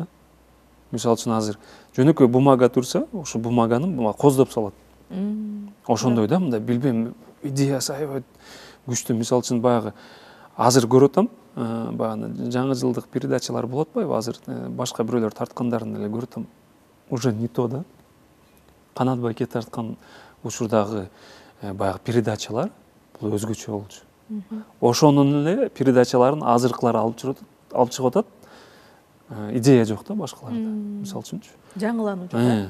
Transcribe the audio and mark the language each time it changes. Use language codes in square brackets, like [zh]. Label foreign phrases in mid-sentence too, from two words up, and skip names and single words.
[ky] Мисалы үчүн азыр жөнөкөй бумага турса, ошо бумаганы коздоп салат. Ошондой да, мындай билбейм, идеясы аябай күчтүү. Мисалы үчүн баягы азыр көрүп атам, баягы жаңы жылдык передачалар болот атпайбы, азыр башка бирөөлөр тарткандарын эле көрүп атам. [ru] Уже не то да. [ky] Канат байке тарткан учурдагы баягы передачалар бул өзгөчө болчу. Ошонун эле передачаларын азыркылар алып чыгып атат. Идея жок да башкаларда, мисалы үчүнчү. Жаңылануу жок.